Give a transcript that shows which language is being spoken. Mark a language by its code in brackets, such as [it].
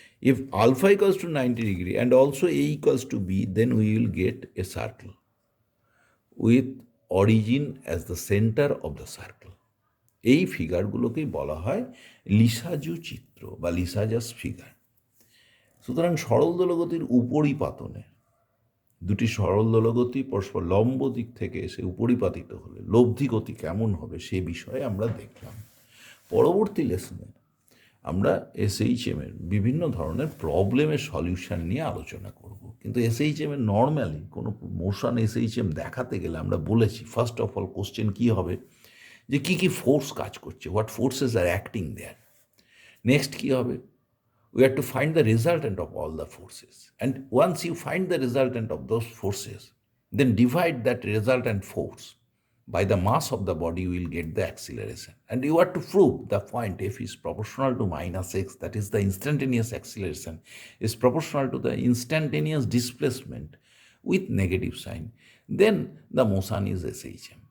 [en] If alpha equals to 90 degree and also a equals to b, then we will get a circle with origin as the center of the circle. [bn] এই ফিগারগুলোকেই বলা হয় লিসাজু চিত্র বা লিসাজাস figure. সুতরাং সরল দলগতির উপরিপাতনে দুটি সরল দলগতি পরস্পর লম্ব দিক থেকে এসে উপরিপাতিত হলে লব্ধি গতি কেমন হবে সে বিষয়ে আমরা দেখলাম। পরবর্তী লেসনে আমরা SHM এর বিভিন্ন ধরনের প্রবলেমের সলিউশন নিয়ে আলোচনা করব। কিন্তু SHM এর নর্মালি কোনো মোশন SHM দেখাতে গেলে আমরা বলেছি, ফার্স্ট অফ অল কোশ্চেন কী হবে, যে কী কী ফোর্স কাজ করছে, [en] What forces are acting there. [bn] Next কী হবে, [en] we have to find the resultant of all the forces, and once you find the resultant of those forces, then divide that resultant force by the mass of the body, you will get the acceleration, and you have to prove the point F is proportional to minus x, that is the instantaneous acceleration is proportional to the instantaneous displacement with negative sign, then the motion is SHM.